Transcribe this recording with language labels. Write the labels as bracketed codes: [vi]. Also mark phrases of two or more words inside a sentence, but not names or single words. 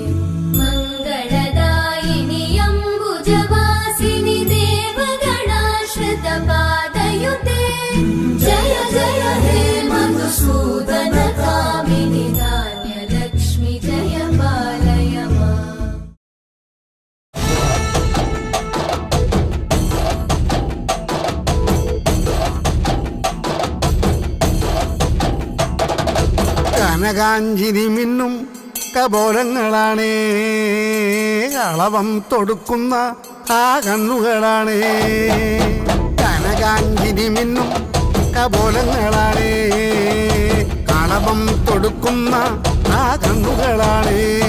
[sa] मङ्गलदायिनि अम्बुजवासिनि देवगणाश्रितपादयुते जय जय हे मधुसूदन कामिनि धान्यलक्ष्मि जय पालय माम् [ml] കനകാഞ്ചിരി മിന്നും കപോലങ്ങളാണേ അളവം തൊടുക്കുന്ന ആ കണ്ണുകളാണേ കനകാഞ്ചിരി മിന്നും കപോലങ്ങളാണേ കളവം തൊടുക്കുന്ന ആ കണ്ണുകളാണേ